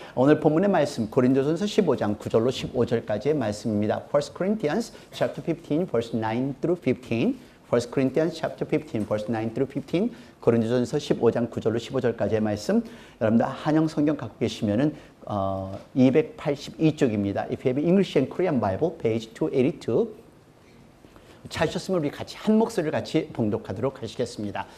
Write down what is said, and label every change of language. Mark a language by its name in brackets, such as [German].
[Korean] 오늘 본문의 말씀 고린도전서 15장 9절로 15절까지의 말씀입니다. [English] 1 Corinthians chapter 15 verse 9 through 15. 1 Corinthians chapter 15 verse 9 through 15. [Korean] 고린도전서 15장 9절로 15절까지의 말씀. 여러분들 한영 성경 갖고 계시면은 282쪽입니다. [English] If you have English and Korean Bible, page 282. [Korean] 찾으셨으면 우리 같이 한 목소리를 같이 봉독하도록 하시겠습니다.